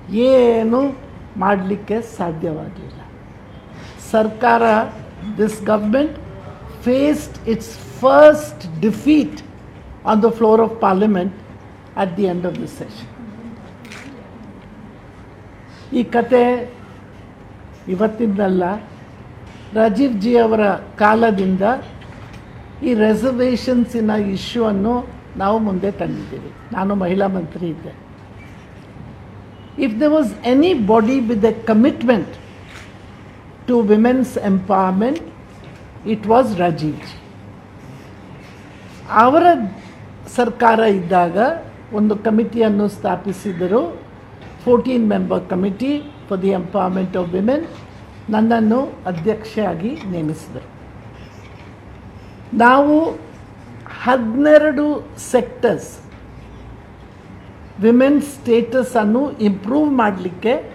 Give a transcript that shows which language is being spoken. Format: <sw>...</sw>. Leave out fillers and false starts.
<kn>ಏನು ಮಾಡಲಿಕ್ಕೆ ಸಾಧ್ಯವಾಗಿಲ್ಲ. ಸರ್ಕಾರ,</kn> <en>This government faced its first defeat on the floor of parliament at the end of the session.</en> <kn>ಈ ಕತೆ ಇವತ್ತಿಂದಲ್ಲ, ರಾಜೀವ್ ಜಿ ಅವರ ಕಾಲದಿಂದ ಈ ರಿಸರ್ವೇಷನ್ಸಿನ ಇಶ್ಯೂವನ್ನು ನಾವು ಮುಂದೆ ತಂದಿದ್ದೀವಿ. ನಾನು ಮಹಿಳಾ ಮಂತ್ರಿ ಇದ್ದೆ.</kn> <en>If there was anybody with a commitment to women's empowerment, it was Rajiv ji.</en> <kn>ಅವರ ಸರ್ಕಾರ ಇದ್ದಾಗ ಒಂದು ಕಮಿಟಿಯನ್ನು ಸ್ಥಾಪಿಸಿದರು,</kn> <en>14-member committee for the empowerment of women.</en> <kn>ನನ್ನನ್ನು ಅಧ್ಯಕ್ಷೆಯಾಗಿ ನೇಮಿಸಿದರು. ನಾವು 12 ಸೆಕ್ಟರ್ಸ್ ವಿಮೆನ್ ಸ್ಟೇಟಸನ್ನು ಇಂಪ್ರೂವ್ ಮಾಡಲಿಕ್ಕೆ</kn>